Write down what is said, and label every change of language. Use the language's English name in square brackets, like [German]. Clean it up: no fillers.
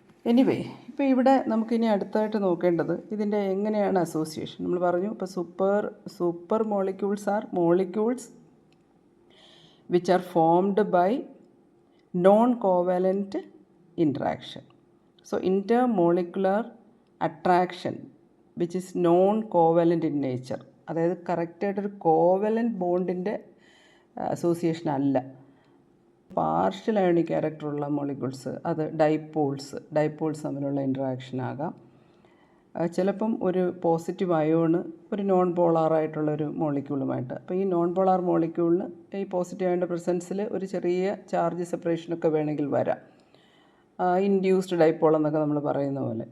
[Malayalam] Anyway, ഇപ്പോൾ ഇവിടെ നമുക്കിനി അടുത്തായിട്ട് നോക്കേണ്ടത് ഇതിൻ്റെ എങ്ങനെയാണ് അസോസിയേഷൻ. നമ്മൾ പറഞ്ഞു, ഇപ്പോൾ [English] Super molecules are molecules which are formed by non covalent interaction. So intermolecular attraction which is non covalent in nature, [Malayalam] അതായത് കറക്റ്റായിട്ടൊരു കോവലൻറ്റ് ബോണ്ടിൻ്റെ അസോസിയേഷൻ അല്ല. പാർഷ്യൽ അയോണിക് ക്യാരക്ടറുള്ള മോളിക്യൂൾസ്, അത് ഡൈപോൾസ് തമ്മിലുള്ള ഇൻട്രാക്ഷൻ ആകാം. ചിലപ്പം ഒരു പോസിറ്റീവ് അയോണ് ഒരു നോൺ പോളാറായിട്ടുള്ളൊരു മോളിക്യൂളുമായിട്ട്, അപ്പോൾ ഈ നോൺ പോളാർ മോളിക്യൂളിന് ഈ പോസിറ്റീവ് അയോണിൻ്റെ പ്രസൻസിൽ ഒരു ചെറിയ ചാർജ് സെപ്പറേഷനൊക്കെ വേണമെങ്കിൽ വരാം, ഇൻഡ്യൂസ്ഡ് ഡൈപോൾ എന്നൊക്കെ നമ്മൾ പറയുന്ന പോലെ.